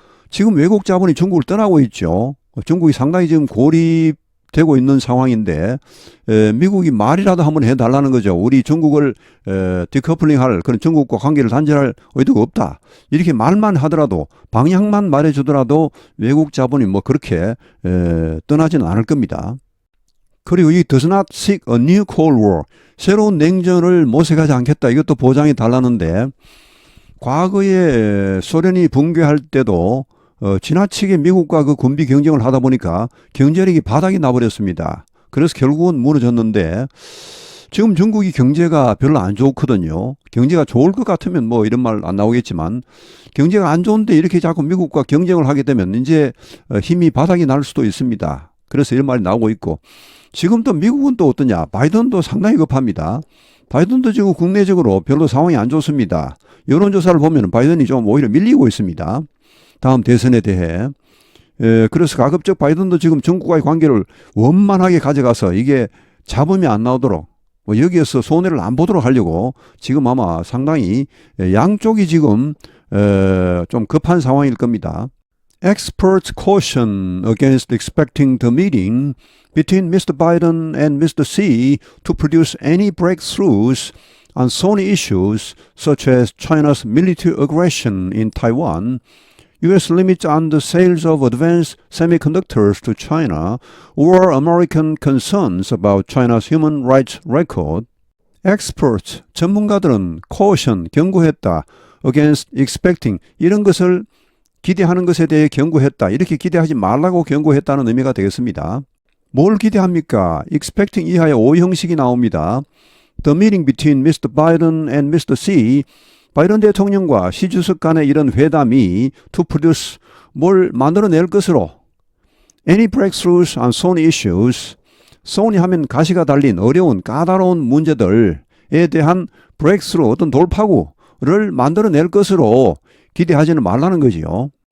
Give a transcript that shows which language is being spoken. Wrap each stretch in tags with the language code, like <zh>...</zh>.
<ko>지금 외국 자본이 중국을 떠나고 있죠. 중국이 상당히 지금 고립되고 있는 상황인데 미국이 말이라도 한번 해달라는 거죠. 우리 중국을 디커플링할 그런 중국과 관계를 단절할 의도가 없다. 이렇게 말만 하더라도 방향만 말해주더라도 외국 자본이 뭐 그렇게 떠나지는 않을 겁니다. 그리고 이</ko> <en>does not seek a new Cold War.</en> <ko>새로운 냉전을 모색하지 않겠다. 이것도 보장해 달라는데 과거에 소련이 붕괴할 때도 지나치게 미국과 그 군비 경쟁을 하다 보니까 경제력이 바닥이 나버렸습니다. 그래서 결국은 무너졌는데 지금 중국이 경제가 별로 안 좋거든요. 경제가 좋을 것 같으면 뭐 이런 말 안 나오겠지만 경제가 안 좋은데 이렇게 자꾸 미국과 경쟁을 하게 되면 이제 힘이 바닥이 날 수도 있습니다. 그래서 이런 말이 나오고 있고 지금 또 미국은 또 어떠냐. 바이든도 상당히 급합니다. 바이든도 지금 국내적으로 별로 상황이 안 좋습니다. 여론조사를 보면 바이든이 좀 오히려 밀리고 있습니다. 다음 대선에 대해. 그래서 가급적 바이든도 지금 중국과의 관계를 원만하게 가져가서 이게 잡음이 안 나오도록 뭐 여기에서 손해를 안 보도록 하려고 지금 아마 상당히 양쪽이 지금 좀 급한 상황일 겁니다.</ko> <en>Experts caution against expecting the meeting between Mr. Biden and Mr. Xi to produce any breakthroughs on thorny issues such as China's military aggression in Taiwan, U.S. limits on the sales of advanced semiconductors to China, or American concerns about China's human rights record.</en> <ko>Experts, 전문가들은 caution, 경고했다.</ko> <en>against expecting,</en> <ko>이런 것을 기대하는 것에 대해 경고했다. 이렇게 기대하지 말라고 경고했다는 의미가 되겠습니다. 뭘 기대합니까? expecting 이하의 오형식이 나옵니다.</ko> <en>The meeting between Mr. Biden and Mr.</en> <ko>Xi, 바이든 대통령과 시 주석 간의 이런 회담이</ko> <en>to produce,</en> <ko>뭘 만들어낼 것으로</ko> <en>any breakthroughs on thorny issues,</en> <ko>thorny 하면 가시가 달린 어려운 까다로운 문제들에 대한 breakthrough, 어떤 돌파구를 만들어낼 것으로 기대하지는 말라는 거지요.</ko>